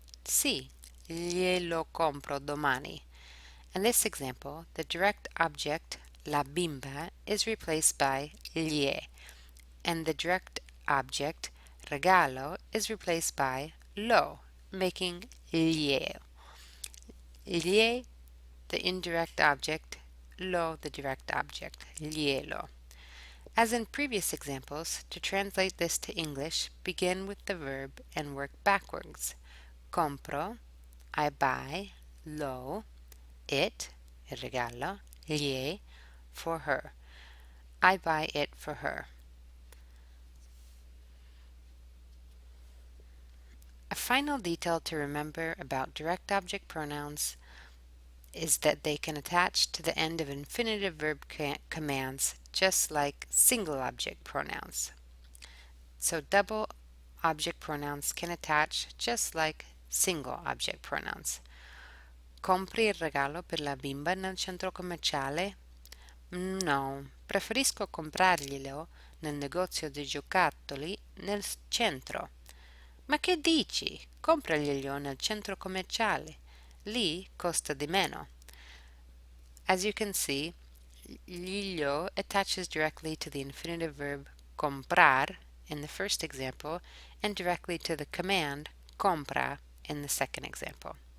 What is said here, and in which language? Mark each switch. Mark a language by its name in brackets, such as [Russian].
[Italian] Sì, glielo compro domani. [English] In this example, the direct object la bimba is replaced by glie, and the direct object regalo is replaced by lo, making glieo. Glie, the indirect object, lo, the direct object, glielo. As in previous examples, to translate this to English, begin with the verb and work backwards. Compro, I buy lo, it, il regalo, gli, for her. I buy it for her. A final detail to remember about direct object pronouns is that they can attach to the end of infinitive verb commands just like single object pronouns. So double object pronouns can attach just like single object pronouns. [Italian] Compri il regalo per la bimba nel centro commerciale? No, preferisco comprarglielo nel negozio di giocattoli nel centro. Ma che dici? Compraglielo nel centro commerciale. Lì costa di meno. [English] As you can see, glielo attaches directly to the infinitive verb comprar in the first example and directly to the command compra in the second example.